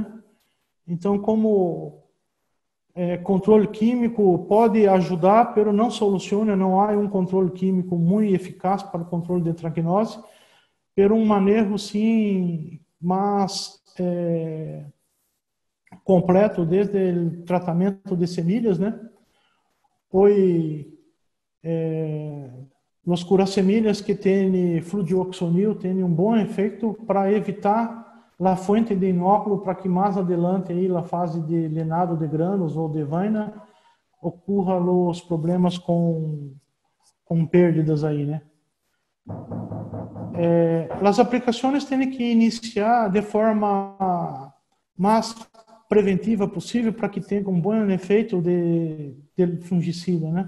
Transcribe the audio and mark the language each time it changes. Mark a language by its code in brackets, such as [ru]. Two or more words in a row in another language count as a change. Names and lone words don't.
[pt] Então, como controle químico pode ajudar, mas não soluciona, não há um controle químico muito eficaz para o controle de antracnose, mas um manejo, sim, mais completo, desde o tratamento de semilhas, né? Os curasemilhas que têm fludioxonil têm um bom efeito para evitar a fonte de inóculo para que mais adelante aí a fase [es] de lenado de granos [pt] ou [es] de vaina [pt] ocorra os problemas com perdas aí, né? As aplicações têm que iniciar de forma mais preventiva possível para que tenha um bom efeito de fungicida, né?